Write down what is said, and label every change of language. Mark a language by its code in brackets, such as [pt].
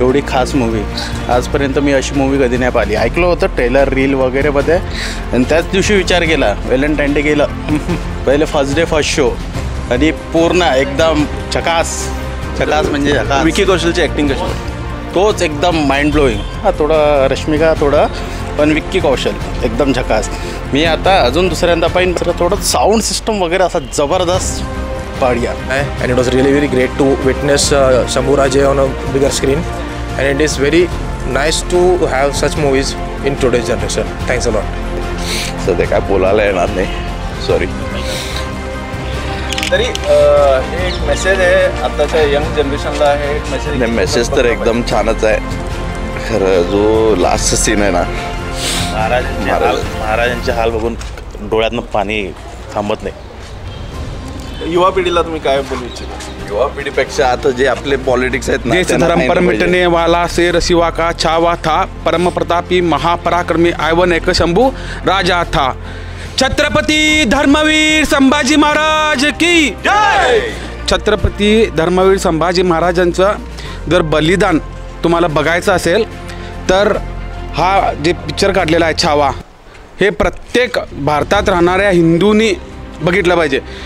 [mr] एवढी खास मूवी आजपर्यंत मी अशी मूवी कधी नाही पाहिली. ऐकलं होतं ट्रेलर रील वगैरेमध्ये आणि त्याच दिवशी विचार केला व्हॅलेंटाईन डे गेलं पहिले फर्स्ट डे फर्स्ट शो आणि पूर्ण एकदम झकास म्हणजे झकास. विकी कौशलची ॲक्टिंग कशी तोच एकदम माइंड ब्लोईंग. हा थोडं रश्मिका थोडं पण विक्की कौशल एकदम झकास. मी आता अजून दुसऱ्यांदा पाहिजे थोडं साऊंड सिस्टम वगैरे असा जबरदस्त Padia. [en] And it was really very great to witness Shambhu Raje on a bigger screen, and it is very nice to have such movies in today's generation. Thanks a lot. [mr] सध्या काय बोलायला येणार नाही, sorry. तरी हे एक मेसेज आहे आताच्या यंग जनरेशनला. हे एक मेसेज मेसेज तर एकदम छानच आहे खरं. जो लास्ट सीन आहे ना महाराजांचे हाल बघून डोळ्यातनं पाणी थांबत नाही. युवा पिढीला तुम्ही काय बोलू इच्छिता? युवा पिढीपेक्षा आता जे आपले पॉलिटिक्स आहेत ना, [hi] देश धर्म पर मिटने वाला शेर शिवा का छावा था, परम प्रतापी महापराक्रमी आयवन एक शंभू राजा था. छत्रपती धर्मवीर संभाजी महाराज की जय. [mr] छत्रपती धर्मवीर संभाजी महाराजांचं जर बलिदान तुम्हाला बघायचं असेल तर हा जे पिक्चर काढलेला आहे छावा, हे प्रत्येक भारतात राहणाऱ्या हिंदूंनी बघितलं पाहिजे.